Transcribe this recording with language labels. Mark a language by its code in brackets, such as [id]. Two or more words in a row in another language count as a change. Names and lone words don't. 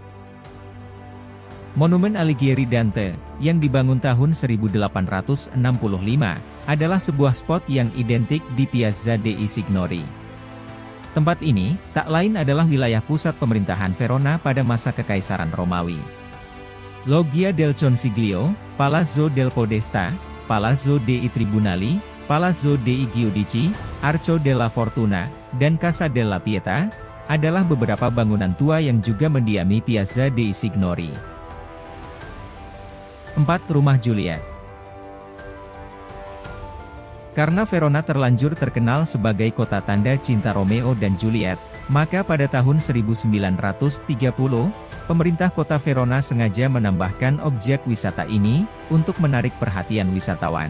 [id] Monumen Alighieri Dante, yang dibangun tahun 1865, adalah sebuah spot yang identik di Piazza dei Signori. Tempat ini, tak lain adalah wilayah pusat pemerintahan Verona pada masa Kekaisaran Romawi. Loggia del Consiglio, Palazzo del Podesta, Palazzo dei Tribunali, Palazzo dei Giudici, Arco della Fortuna, dan Casa della Pietà, adalah beberapa bangunan tua yang juga mendiami Piazza dei Signori. 4. Rumah Juliet. Karena Verona terlanjur terkenal sebagai kota tanda cinta Romeo dan Juliet, maka pada tahun 1930, pemerintah kota Verona sengaja menambahkan objek wisata ini, untuk menarik perhatian wisatawan.